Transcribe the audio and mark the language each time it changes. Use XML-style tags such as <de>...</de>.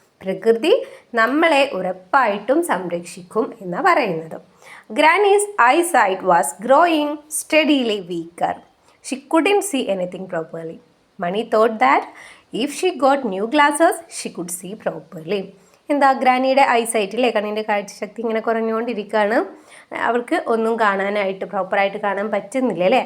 <ml>പ്രകൃതി നമ്മളെ ഉറപ്പായിട്ടും സംരക്ഷിക്കും എന്നാണ് പറയുന്നത്.</ml> <en>Granny's eyesight was growing steadily weaker. She couldn't see anything properly. Mani thought that if she got new glasses, she could see properly.</en> <ml>ഗ്രാനിയുടെ ഐസൈറ്റില്ലേ, കണ്ണിൻ്റെ കാഴ്ചശക്തി ഇങ്ങനെ കുറഞ്ഞുകൊണ്ടിരിക്കുകയാണ്, അവൾക്ക് ഒന്നും കാണാനായിട്ട് പ്രോപ്പറായിട്ട് കാണാൻ പറ്റുന്നില്ല അല്ലേ.</ml>